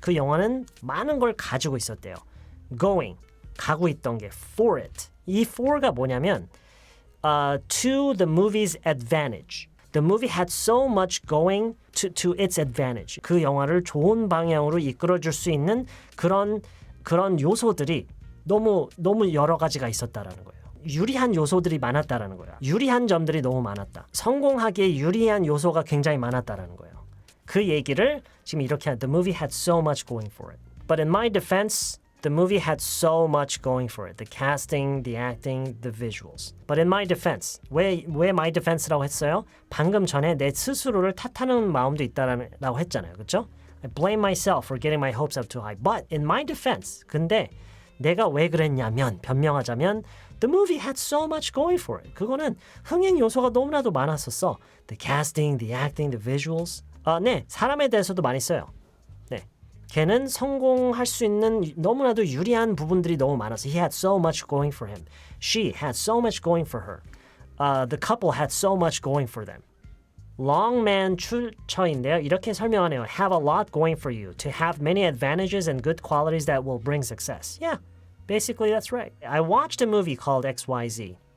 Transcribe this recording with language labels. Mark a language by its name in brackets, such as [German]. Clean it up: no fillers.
[Korean] 그 영화는 많은 걸 가지고 있었대요. Going, 가고 있던 게 for it. 이 for가 뭐냐면 [English] to the movie's advantage. The movie had so much going to its advantage. [Korean] 그 영화를 좋은 방향으로 이끌어줄 수 있는 그런 요소들이 너무 여러 가지가 있었다라는 거예요. 유리한 요소들이 많았다라는 거예요. 유리한 점들이 너무 많았다. 성공하기에 유리한 요소가 굉장히 많았다라는 거예요. 그 얘기를 지금 이렇게 [English] The movie had so much going for it. But in my defense, the movie had so much going for it. The casting, the acting, the visuals. But in my defense. [Korean] 왜 [English] my defense [Korean] 라고 했어요? 방금 전에 내 스스로를 탓하는 마음도 있다라고 했잖아요. 그렇죠? [English] I blame myself for getting my hopes up too high. But in my defense. [Korean] 근데 내가 왜 그랬냐면 변명하자면 [English] The movie had so much going for it. [Korean] 그거는 흥행 요소가 너무나도 많았었어. [English] The casting, the acting, the visuals. [Korean] 네, 사람에 대해서도 많이 써요. 걔는 성공할 수 있는 너무나도 유리한 부분들이 너무 많아서 [English] He had so much going for him. She had so much going for her. The couple had so much going for them. [Korean] Longman 출처인데요. 이렇게 설명하네요. [English] Have a lot going for you. To have many advantages and good qualities that will bring success. Yeah, basically that's right. I watched a movie called XYZ.